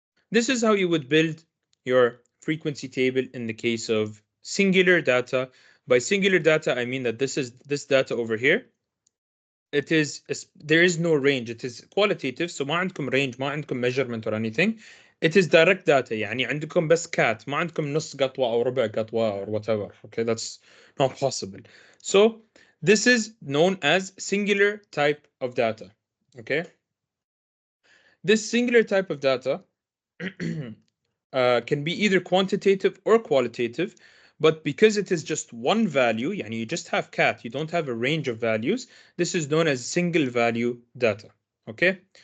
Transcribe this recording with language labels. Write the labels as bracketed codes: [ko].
[en] This is how you would build your frequency table in the case of singular data. By singular data, I mean that this data over here. It is, there is no range. It is qualitative. So [ar] ما عندكم [en] range, ما عندكم measurement or anything. It is direct data. [ar] يعني عندكم بس cat. ما عندكم نص قطوة أو ربع قطوة [en] or whatever. Okay, that's not possible. So this is known as singular type of data. Okay. This singular type of data can be either quantitative or qualitative, but because it is just one value, [ar] يعني [en] you just have cat, you don't have a range of values, this is known as single value data. Okay.